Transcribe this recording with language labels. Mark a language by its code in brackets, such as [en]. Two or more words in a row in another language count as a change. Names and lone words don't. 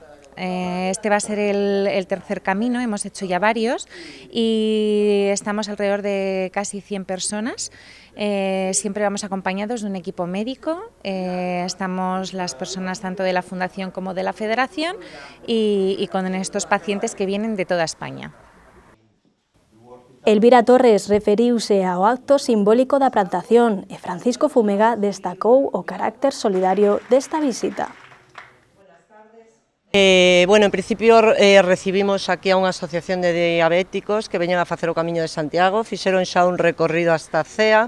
[es] Este va a ser el tercer camino, hemos hecho ya varios y estamos alrededor de casi 100 personas. Siempre vamos acompañados de un equipo médico, estamos las personas tanto de la Fundación como de la Federación y con estos pacientes que vienen de toda España. [gl] Elvira Torres referiuse ao acto simbólico da plantación e Francisco Fumega destacou o carácter solidario desta visita. En principio recibimos aquí a unha asociación de diabéticos que veñen a facer o Camiño de Santiago, fixeron xa un recorrido hasta Cea.